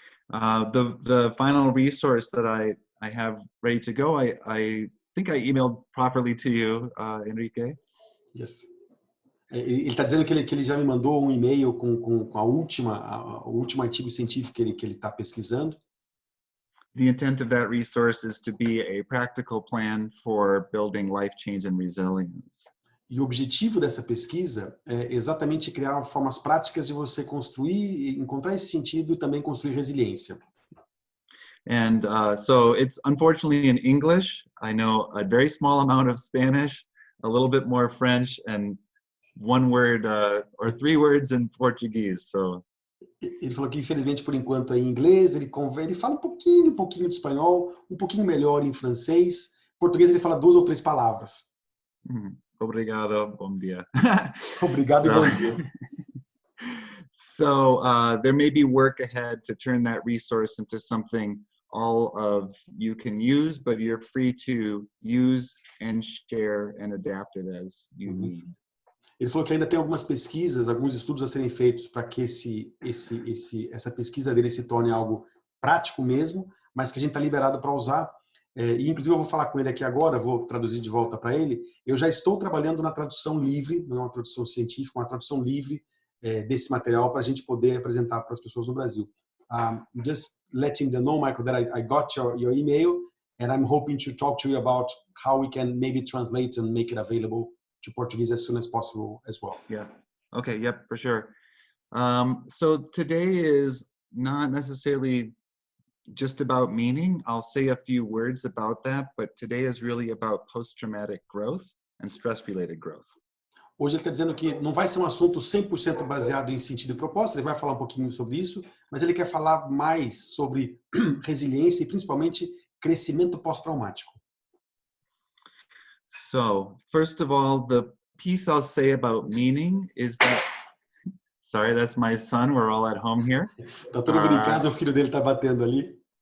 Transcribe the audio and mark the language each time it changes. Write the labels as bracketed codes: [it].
[en] The final resource that I have ready to go, I think I emailed properly to you, Henrique. Yes. [pt] Ele está dizendo que ele já me mandou um e-mail com o último artigo científico que ele está pesquisando. [en] The intent of that resource is to be a practical plan for building life change and resilience. [pt] E o objetivo dessa pesquisa é exatamente criar formas práticas de você construir, encontrar esse sentido e também construir resiliência. [en] And so it's unfortunately in English. I know a very small amount of Spanish, a little bit more French, and one word or three words in Portuguese. So [pt] ele falou que infelizmente por enquanto é em inglês, ele fala um pouquinho de espanhol, um pouquinho melhor em francês. Em português ele fala 2 ou 3 palavras. Obrigado, bom dia. Obrigado e bom dia. [en] So there may be work ahead to turn that resource into something all of you can use, but you're free to use and share and adapt it as you need. [pt] Ele falou que ainda tem algumas pesquisas, alguns estudos a serem feitos para que essa pesquisa dele se torne algo prático mesmo, mas que a gente está liberado para usar. E inclusive eu vou falar com ele aqui agora, vou traduzir de volta para ele. Eu já estou trabalhando na tradução livre, não é uma tradução científica, uma tradução livre desse material para a gente poder apresentar para as pessoas no Brasil. [en] Just letting them know, Michael, that I got your email, and I'm hoping to talk to you about how we can maybe translate and make it available to Portuguese as soon as possible as well. Yeah. Okay. Yep. For sure. So today is not necessarily just about meaning. I'll say a few words about that, but today is really about post-traumatic growth and stress-related growth. [pt] Hoje ele está dizendo que não vai ser um assunto 100% baseado em sentido e propósito, ele vai falar um pouquinho sobre isso, mas ele quer falar mais sobre resiliência e principalmente crescimento pós-traumático. [en] So, first of all, the piece I'll say about meaning is that, sorry, that's my son, we're all at home here. [pt] Tá todo mundo em casa, o filho dele tá batendo ali.